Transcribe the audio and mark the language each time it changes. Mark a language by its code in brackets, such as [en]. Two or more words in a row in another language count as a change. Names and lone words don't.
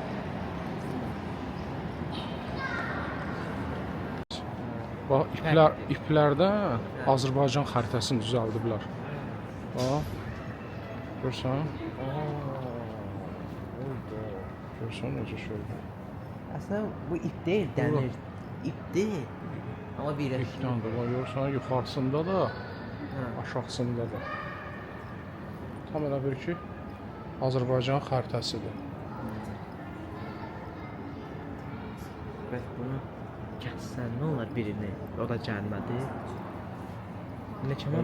[az] Bax iplərdən Azərbaycan xəritəsini düzəldiblər. Bax. Görsən? Görsən necə şeydir? [tr] Aslında bu ip değil, demir. İp değil. Ama birleşiyor. [az] İpdən də var, görsən yuxarısında da, aşağısında da. Tam elə bir ki Azərbaycan xəritəsidir. Bəs bunu kəssən nə olar birini? O da gəlmədi. Ne kəmən